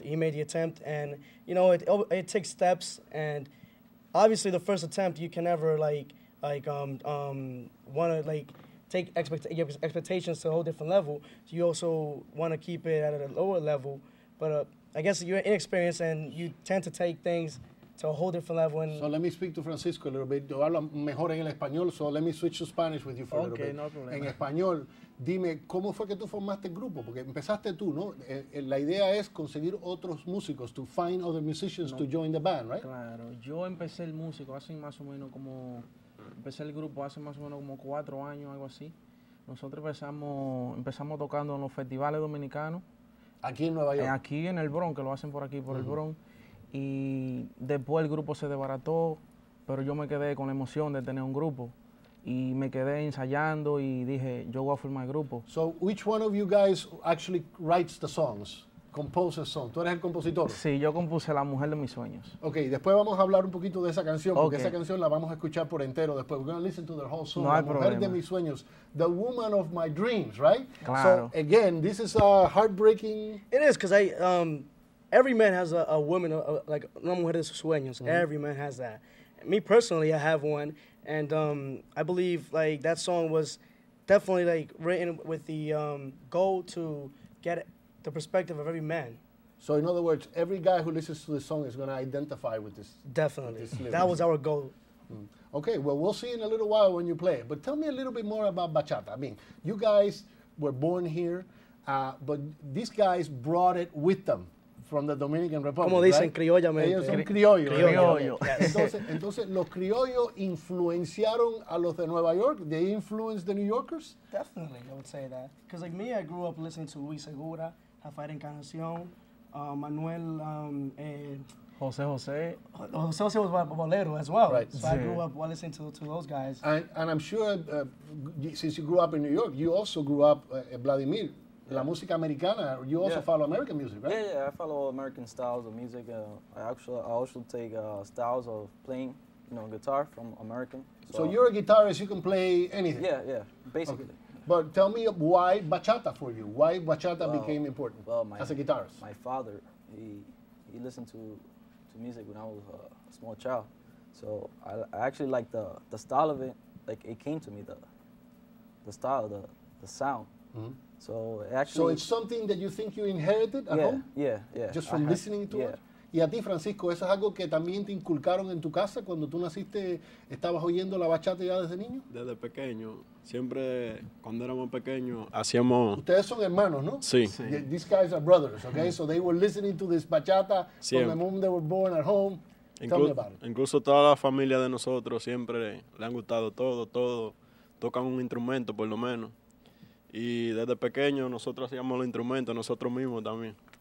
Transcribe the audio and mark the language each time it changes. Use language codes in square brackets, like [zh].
[en] He made the attempt, and you know it takes steps, and obviously the first attempt you can never want to take expectations to a whole different level. So you also want to keep it at a lower level, but I guess you're inexperienced and you tend to take things to a whole different level. And so let me speak to Francisco a little bit. [es] Yo hablo mejor en el español, [en] so let me switch to Spanish with you for a little bit. [es] No problema. En español, dime, ¿cómo fue que tú formaste el grupo? Porque empezaste tú, ¿no? La idea es conseguir otros músicos, [en] to find other musicians to join the band, right? [es] Claro, yo empecé el músico hace más o menos empecé el grupo hace más o menos como 4 años, algo así. Nosotros empezamos tocando en los festivales dominicanos. Aquí en Nueva York. Aquí en el Bronx, que lo hacen por aquí, por el Bronx. Y después el grupo se desbarató, pero yo me quedé con la emoción de tener un grupo. Y me quedé ensayando y dije, yo voy a formar el grupo. [en] So, which one of you guys actually writes the songs? Composes songs. [es] ¿Tú eres el compositor? Sí, yo compuse La Mujer de Mis Sueños. Ok, después vamos a hablar un poquito de esa canción, porque esa canción la vamos a escuchar por entero después. [en] We're going to listen to the whole song. [es] No hay La Mujer problema. de Mis Sueños. [en] The Woman of My Dreams, right? [es] Claro. [en] So, again, this is a heartbreaking... It is, because every man has a woman, like [es] una mujer de sus sueños. [en] Every man has that. Me personally, I have one, and I believe like that song was definitely like written with the goal to get the perspective of every man. So in other words, every guy who listens to this song is going to identify with this. Definitely. With this that was our goal. Okay, well, we'll see in a little while when you play it. But tell me a little bit more about bachata. I mean, you guys were born here, but these guys brought it with them from the Dominican Republic. [es] Como dicen, criollamente. Ellos son criollos. Criollo. Entonces, los criollos influenciaron a los de Nueva York. [en] They influenced the New Yorkers. Definitely, I would say that. Because like me, I grew up listening to Luis Segura, Rafael Encarnación, Manuel. Jose Jose. Jose Jose was bolero as well. Right. So I grew up listening to those guys. And I'm sure, since you grew up in New York, you also grew up, Vladimir, [es] la música americana. [en] You also follow American music, right? Yeah, I follow American styles of music. I also take styles of playing, guitar from American. So you're a guitarist, you can play anything. Yeah, basically. Okay. But tell me why bachata for you? Why bachata became important as a guitarist? My father, he listened to music when I was a small child. So I actually like the style of it. Like it came to me, the style, the sound. Mm-hmm. So actually. So it's something that you think you inherited at home? Yeah. Just from listening to it? [es] Y a ti, Francisco, ¿eso es algo que también te inculcaron en tu casa cuando tú naciste? ¿Estabas oyendo la bachata ya desde niño? Desde pequeño. Siempre, cuando éramos pequeños, hacíamos... Ustedes son hermanos, ¿no? Sí. [en] These guys are brothers, okay? So they were listening to this bachata [es] Siempre. [en] from the moment they were born at home. Tell me about it. [es] Incluso toda la familia de nosotros siempre le han gustado todo. Tocan un instrumento, por lo menos. Y desde pequeño nosotros hacíamos los instrumentos nosotros mismos también.